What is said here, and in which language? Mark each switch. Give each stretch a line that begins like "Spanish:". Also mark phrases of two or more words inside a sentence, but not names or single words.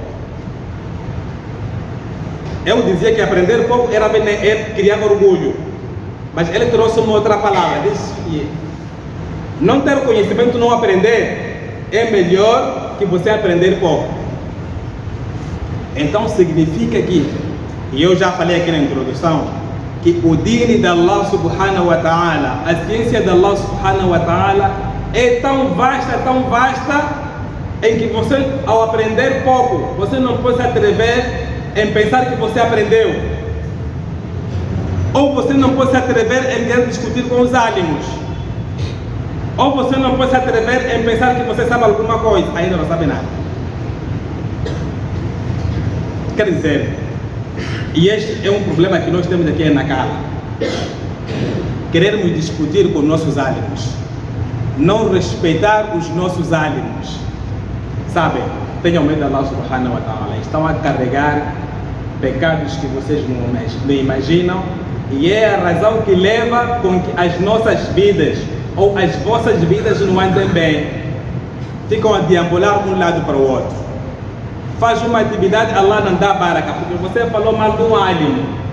Portuguese: Eu dizia que aprender pouco criava orgulho, mas ele trouxe uma outra palavra, disse que não ter conhecimento, não aprender, é melhor que você aprender pouco. Então significa que, e eu já falei aqui na introdução, que o dini de
Arabic: الله سبحانه وتعالى,
Portuguese: a ciência de
Arabic: الله سبحانه وتعالى
Portuguese: é tão vasta, em que você, ao aprender pouco, você não pode se atrever em pensar que você aprendeu. Ou você não pode se atrever em querer discutir com os álimos. Ou você não pode se atrever em pensar que você sabe alguma coisa, ainda não sabe nada. Quer dizer, e este é um problema que nós temos aqui em Nacala. Queremos discutir com nossos álimos, não respeitar os nossos álimos. Sabe, tenham medo de
Arabic: الله سبحانه وتعالى.
Portuguese: Estão a carregar pecados que vocês não imaginam, e é a razão que leva com que as nossas vidas ou as vossas vidas não andem bem. Ficam a deambular de um lado para o outro. Faz uma atividade, Allah não dá baraka, porque você falou mal de um alim.